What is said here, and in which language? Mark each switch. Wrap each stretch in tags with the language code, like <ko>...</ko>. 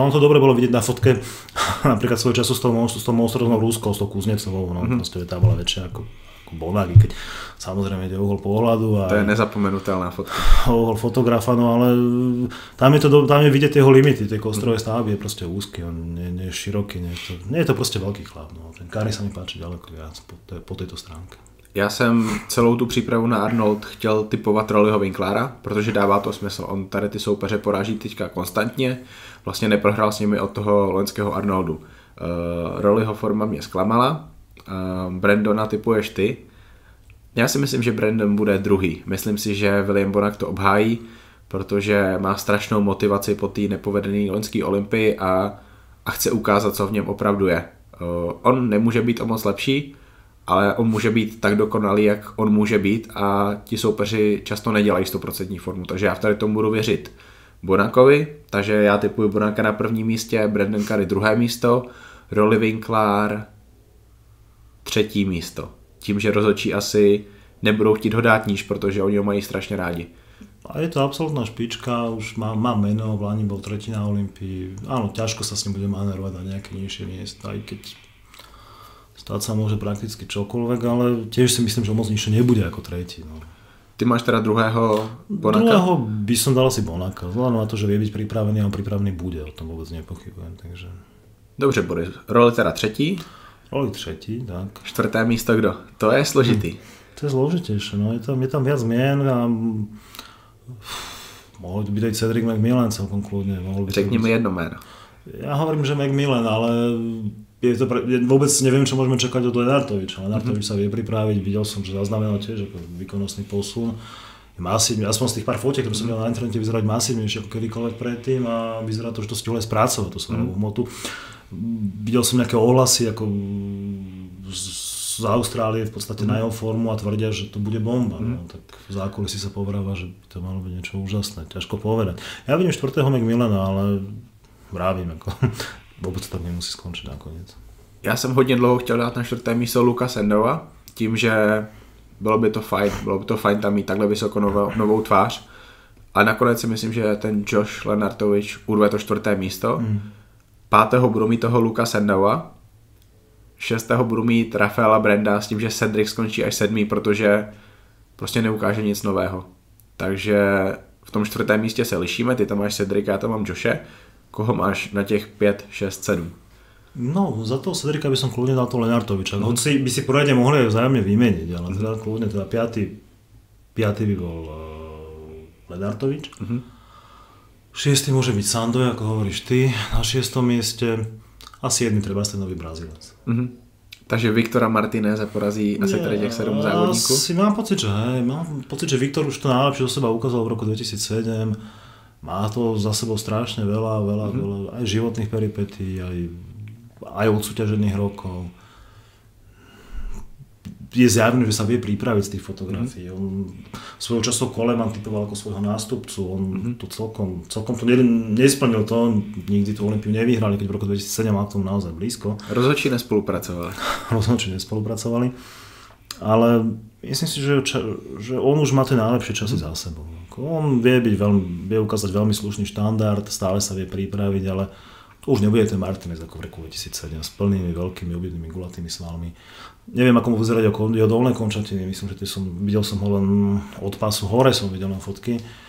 <sk>On to dobre bolo vidieť na fotke, napríklad svojho času s tou monstróznou Ruskou, s tou Kuznecovou, proste tá bola väčšia ako Bonak, keď samozrejme ide uhol pohľadu.</sk> <cs>To je nezapomenutelná fotka.</cs> <sk>Uhol fotografa, no ale tam je vidieť jeho limity, tej kostrovej stavby je proste úzky, on nie je široký, nie je to proste veľký chlap. No. Ten Curry sa mi páči ďaleko viac po tejto stránke.</sk> <cs>Já jsem celou tu přípravu na Arnold chtěl typovat Rollyho Winklera, protože dává to smysl. On tady ty soupeře poráží teďka konstantně, vlastně neprohrál s nimi od toho loňského Arnoldu. Rollyho forma mě zklamala, Brandona typuješ ty. Já si myslím, že Brandon bude druhý. Myslím si, že William Bonac to obhájí, protože má strašnou motivaci po té nepovedené loňské Olympii a chce ukázat, co v něm opravdu je. On nemůže být o moc lepší, ale on může být tak dokonalý, jak on může být a ti soupeři často nedělají 100% formu, takže já v tady tomu budu věřit Bonacovi, takže já tipuji Bonacka na prvním místě, Brandon Curry druhé místo, Rolly Winkler třetí místo. Tím, že rozhodčí asi nebudou chtít ho dát níž, protože oni ho mají strašně rádi.</cs> <sk>A je to absolútna špička, už má meno, v Lani bol tretí na Olympii. Áno, ťažko sa s ním bude manérovať na nejaké nižšie miesto, aj keď stať sa môže prakticky čokoľvek, ale tiež si myslím, že moc nižšie nebude ako tretí. No.</sk> <cs>Ty máš teda druhého Bonacka?</cs> <sk>Druhého by som dal asi Bonacka, vzhľadom na to, že vie byť pripravený a on pripravený bude, o tom vôbec nepochybujem. Takže...</sk> <cs>Dobře, Boris, Rolly teda třetí? Rolly třetí, tak. Čtvrté místo kdo? To je složitý.</cs> <sk>To je zložitejšie, no je tam viac zmien a mohol by byť Cedric McMillan celkom kľudne.</sk> <cs>Řekni mi jedno jméno.</cs> <sk>Ja hovorím, že McMillan, ale vôbec neviem, čo môžeme čakať od Lenartoviča. Lenartovič sa vie pripraviť, videl som, že zaznamenal tiež ako výkonnostný posun. Masívne, aspoň z tých pár fotiek, ktoré som videl na internete, vyzerať masívnejšie ako kedykoľvek predtým a vyzerá to, že to stihol aj spracovať, tú svoju hmotu. Videl som nejaké ohlasy ako z Austrálie v podstate na jeho formu a tvrdia, že to bude bomba. No, tak v zákulisí sa povráva, že by to malo byť niečo úžasné, ťažko povedať. Ja vidím 4. McMillana, ale vravím, ako vôbec to tak nemusí skončiť nakoniec.</sk> <cs>Já jsem hodně dlouho chtěl dát na 4. místo Luka Sendova, tím, že bylo by to fajn tam mít takhle vysoko novou tvář. Ale nakonec si myslím, že ten Josh Lenartovič urve to 4. místo. 5. budu mít toho Luka Sendova. 6. budu mít Rafaela Branda s tím, že Cedric skončí až 7., protože prostě neukáže nic nového. Takže v tom 4. místě se lišíme, ty tam máš Cedrica, já tam mám Joshe. Koho máš na těch 5, 6, 7?</cs> <sk>No, za toho Cedrica by som kľudne dal toho Lenartoviča. Hoci by si poriadne mohli aj vzájomne vymeniť, ale teda kľudne teda 5. by bol Lenartovič. 6. môže byť Sandoj, ako hovoríš ty, na 6. mieste a 7. treba ten nový Brazílec.</sk> <cs>Takže Viktora Martineze porazí asi tady těch 7 závodníků?</cs> <sk>Mám pocit, že Viktor už to najlepšie zo seba ukázal v roku 2007. Má to za sebou strašne veľa aj životných peripetí, aj odsúťažených rokov. je zjavné, že sa vie pripraviť z tých fotografií. On svojho času Coleman typoval ako svojho nástupcu, on to celkom to nesplnil to, nikdy tú Olympiu nevyhrali, keď v roku 2007 mal k tomu naozaj blízko. Rozhodčí nespolupracovali. Ale myslím si, že on už má tie najlepšie časy za sebou. On vie ukázať veľmi slušný štandard, stále sa vie pripraviť, ale to už nebude ten Martinez ako v roku 2007 s plnými veľkými obidnými gulatými svalmi. Neviem, ako mu vyzerať jeho dolné končatiny, myslím, že videl som ho len od pásu hore, som videl na fotky.</sk>